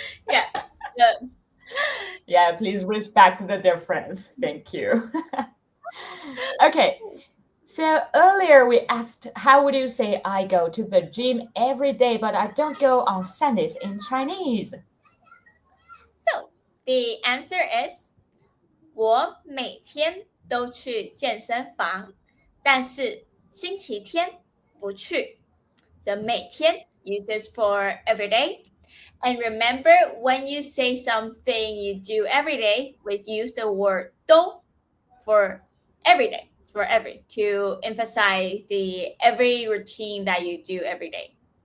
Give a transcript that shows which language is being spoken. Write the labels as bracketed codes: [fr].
[en] Yeah. Yeah. Yeah, please respect the difference. Thank you. Okay, so earlier we asked, how would you say I go to the gym every day, but I don't go on Sundays in Chinese? So the answer is [zh] 我每天都去健身房，但是星期天不去。 [en] The 每天 uses for every day. And remember, when you say something you do every day, we use the word 都 for every day, for every, to emphasize the every routine that you do every day.